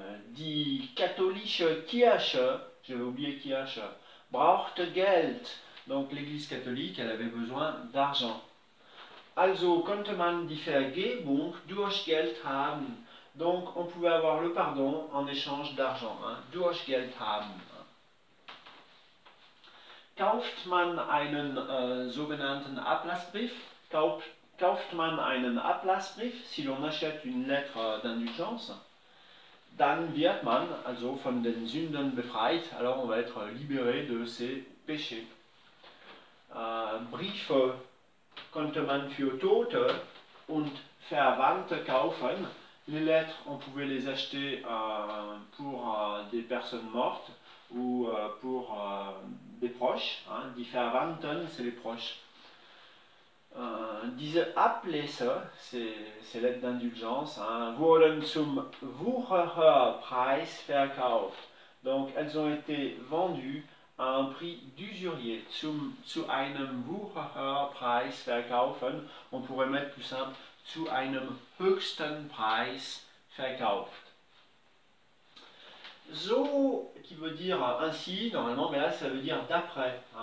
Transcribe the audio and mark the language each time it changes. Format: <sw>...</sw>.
<de>Die katholische Kirche,</de> <fr>j'avais oublié</fr> <de>Kirche, brauchte Geld.</de> <fr>Donc l'église catholique, elle avait besoin d'argent.</fr> <de>Also konnte man die Vergebung durch Geld haben.</de> <fr>Donc on pouvait avoir le pardon en échange d'argent.</fr> <de>Durch Geld haben. Kauft man einen sogenannten Ablassbrief? Kauft man einen Ablassbrief,</de> <fr>si l'on achète une lettre d'indulgence,</fr> <de>dann wird man also von den Sünden befreit,</de> <fr>alors on va être libéré de ses péchés.</fr> <de>Briefe konnte man für Tote und Verwandte kaufen.</de> <fr>Les lettres, on pouvait les acheter pour des personnes mortes ou pour des proches.</fr> <de>Die Verwandten,</de> <fr>c'est les proches.</fr> <de>Diese Ablässe,</de> <fr>ces lettres d'indulgence,</fr> <de>wurden zum Wuchererpreis verkauft.</de> <fr>Donc elles ont été vendues à un prix d'usurier.</fr> <de>Zu einem Wuchererpreis verkaufen,</de> <fr>on pourrait mettre plus simple,</fr> <de>zu einem höchsten Preis verkauft.</de> <fr>So, qui veut dire ainsi, normalement, mais là ça veut dire d'après.</fr>